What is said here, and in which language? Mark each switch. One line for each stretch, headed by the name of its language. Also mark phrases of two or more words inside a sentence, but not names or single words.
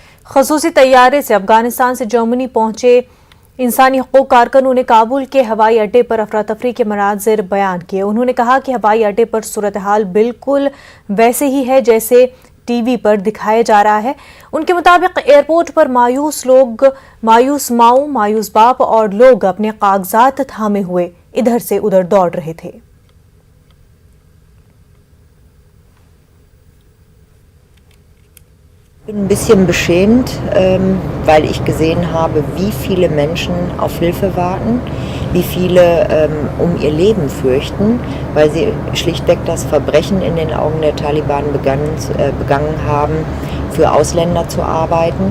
Urdu: خصوصی طیارے سے افغانستان سے جرمنی پہنچے انسانی حقوق کارکنوں نے کابل کے ہوائی اڈے پر افرا تفری کے مناظر بیان کیے. انہوں نے کہا کہ ہوائی اڈے پر صورت حال بالکل ویسے ہی ہے جیسے ٹی وی پر دکھایا جا رہا ہے. ان کے مطابق ایئرپورٹ پر مایوس لوگ، مایوس ماؤں، مایوس باپ اور لوگ اپنے کاغذات تھامے ہوئے ادھر سے ادھر دوڑ رہے تھے.
German: Ich bin ein bisschen beschämt, weil ich gesehen habe, wie viele Menschen auf Hilfe warten, wie viele um ihr Leben fürchten, weil sie schlichtweg das Verbrechen in den Augen der Taliban begangen haben, für Ausländer zu arbeiten.